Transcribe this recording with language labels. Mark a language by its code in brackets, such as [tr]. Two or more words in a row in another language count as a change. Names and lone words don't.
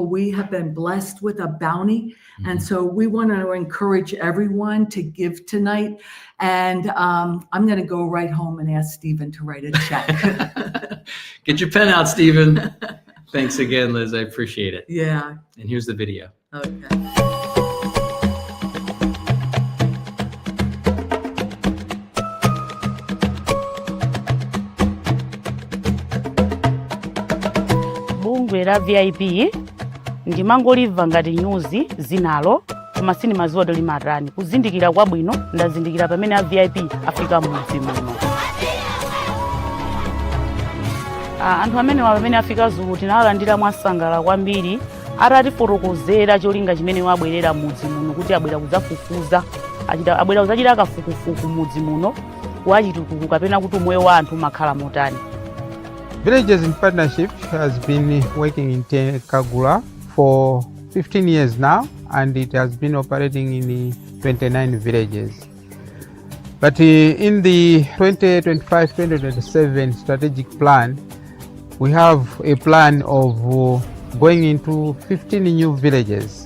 [en] We have been blessed with a bounty. And so we want to encourage everyone to give tonight. And I'm going to go right home and ask Stephen to write a check. Get your pen out, Stephen. Thanks again, Liz. I appreciate it. Yeah. And here's the video. Okay. [ny] Bungwe la VIP ndimangoliva ngati nyuzi zinalo koma sinimadziwa kuti limatani. Kuzindikira kwabwino ndazindikira pamene a VIP afika mudzi muno. Anthu amene pamene afika Zulu tinawalandira mwasangala kwambiri, atatifotokozera cholinga chimene wabwerera mudzi muno, kuti abwera kudzafufuza, abwera kudzachita kafukufuku mudzi muno wachitukuko kapena kuti moyo wa anthu makhala motani. [en] Villages in Partnership has been working in Kagula for 15 years now, and it has been operating in 29 villages. But in the 2025-2027 strategic plan, we have a plan of going into 15 new villages.